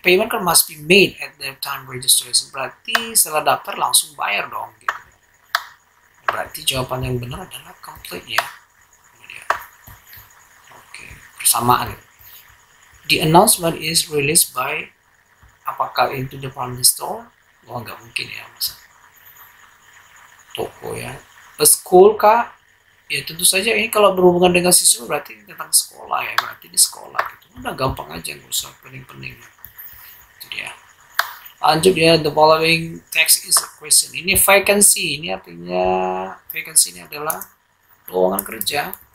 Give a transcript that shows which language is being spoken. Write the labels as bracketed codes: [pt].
[en] Payment kan must be made at the time registration. [id] Berarti setelah daftar langsung bayar dong gitu. Berarti jawaban yang benar adalah complete ya. Oke, bersamaan. [en] The announcement is released by, [id] apakah [en] into department store? [id] Wah, nggak mungkin ya, masa toko ya. [en] A school [id] kah? Ya tentu saja ini kalau berhubungan dengan siswa berarti tentang sekolah ya, berarti di sekolah gitu. Udah gampang aja, nggak usah pening-pening. Itu dia. Lanjut ya, [en] the following text is a question. [id] Ini vacancy, ini artinya vacancy ini adalah lowongan kerja.